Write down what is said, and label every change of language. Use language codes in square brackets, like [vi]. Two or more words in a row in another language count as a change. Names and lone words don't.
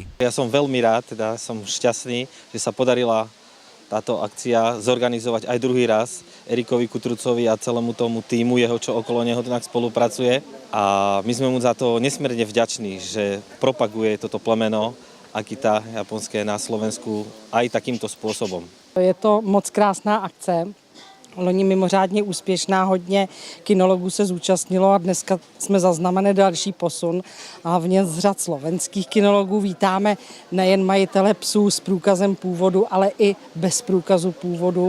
[sk] Ja som veľmi rád, som šťastný, že sa podarila táto akcia zorganizovať aj druhý raz Erikovi Kutrucovi a celému tomu tímu jeho, čo okolo neho tak spolupracuje. A my sme mu za to nesmierne vďační, že propaguje toto plemeno Akita japonské na Slovensku aj takýmto spôsobom. [cs] Je to moc krásná akce. Loni mimořádně úspěšná, hodně kinologů se zúčastnilo a dneska jsme zaznamenali další posun. A hlavně z řad slovenských kinologů vítáme nejen majitele psů s průkazem původu, ale i bez průkazu původu.